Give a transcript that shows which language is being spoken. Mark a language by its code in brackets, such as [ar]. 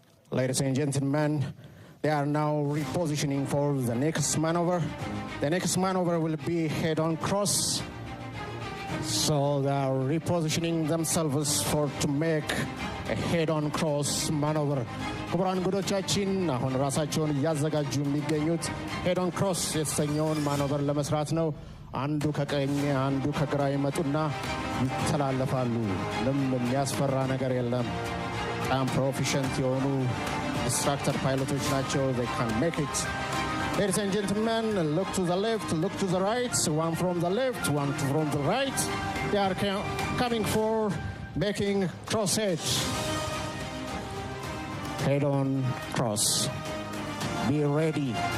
[en] Ladies and gentlemen, they are now repositioning for the next maneuver. The next maneuver will be head-on cross. So they are repositioning themselves to make a head-on cross maneuver. [am] ክቡራን እንግዶቻችን አሁን ራሳቸውን እያዘጋጁ የሚገኙት ሄድ-ኦን ክሮስ የተሰኘውን ማኖቨር ለመስራት ነው። አንዱ ከቀኝ አንዱ ከግራ ይመጡና ይተላለፋሉ። ምንም የሚያስፈራ ነገር የለም። በጣም ፕሮፌሽናል የሆኑ ኢንስትራክተር ፓይሎቶች ናቸው። [en] they can make it. Ladies and gentlemen, look to the left, look to the right, one from the left, one from the right. They are coming for making crosshead. Head-on cross. Be ready.